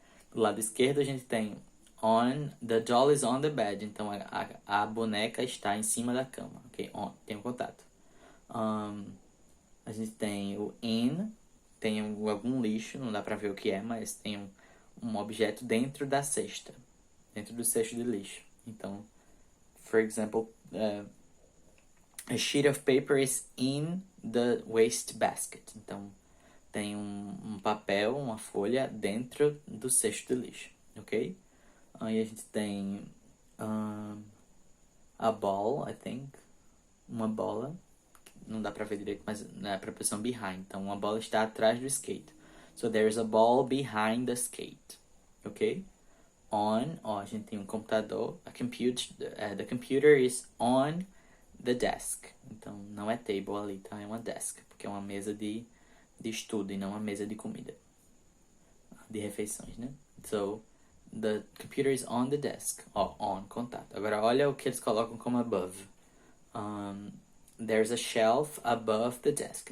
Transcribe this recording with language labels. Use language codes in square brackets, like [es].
[pt] Do lado esquerdo a gente tem [en] on, the doll is on the bed. [pt] Então a boneca está em cima da cama, ok? On, tem um contato. A gente tem o in, tem algum lixo, não dá pra ver o que é, mas tem um objeto dentro da cesta, dentro do cesto de lixo. [en] Então, for example, a sheet of paper is in the waste basket. [pt] Então, tem um papel, uma folha dentro do cesto de lixo, ok? Aí a gente tem [en] a ball, I think, [pt] uma bola. Não dá pra ver direito, mas é a preposição behind. Então, uma bola está atrás do skate. [en] So, there's a ball behind the skate. Ok? [pt] On, a gente tem um computador. [en] The computer is on the desk. [pt] Então, não é table ali, tá? É uma desk. Porque é uma mesa de estudo e não uma mesa de comida. De refeições, né? [en] So, the computer is on the desk. [pt] On, contato. Agora, olha o que eles colocam como above. [en] There's a shelf above the desk.